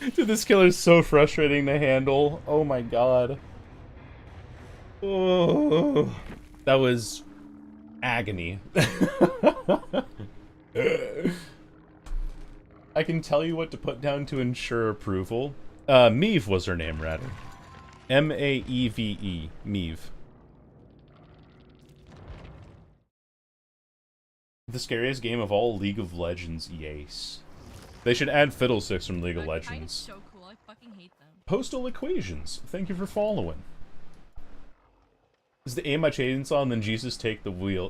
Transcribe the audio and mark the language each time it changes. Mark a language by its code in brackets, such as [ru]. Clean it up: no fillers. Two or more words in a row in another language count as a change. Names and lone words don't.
[en] Dude, this killer's so frustrating to handle. Oh my god. Oh, that was agony. I can tell you what to put down to ensure approval. Meave was her name, rather. M-A-E-V-E. Meave. The scariest game of all, League of Legends. Yes. They should add Fiddlesticks from League of Legends. So cool. I fucking hate them. Postal Equations. Thank you for following. Is the aim my chainsaw on, then Jesus take the wheel.